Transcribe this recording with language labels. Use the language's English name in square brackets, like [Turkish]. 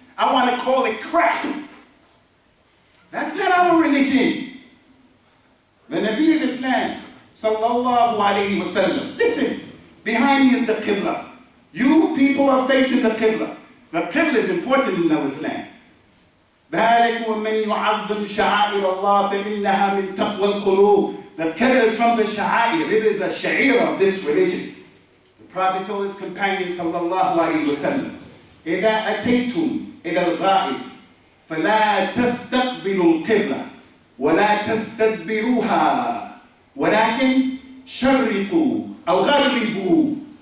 [English] I want to call it crap. That's not our religion. The Nabi of Islam, sallallahu alayhi wasallam. Listen, behind me is the Qibla. You people are facing the Qibla. The Qibla is important in Islam. [Arabic] ذلك ومن يعظم شعائر الله فإنها من تقوى القلوب. [English] The Qibla is from the sha'air. It is a sha'ir of this religion. The Prophet told his companions, sallallahu alayhi wasallam, [Arabic] إذا أتيتم إلى الغائب فلا تستقبلوا القبلة ولا تستدبروها ولكن شرقوا أو غربوا.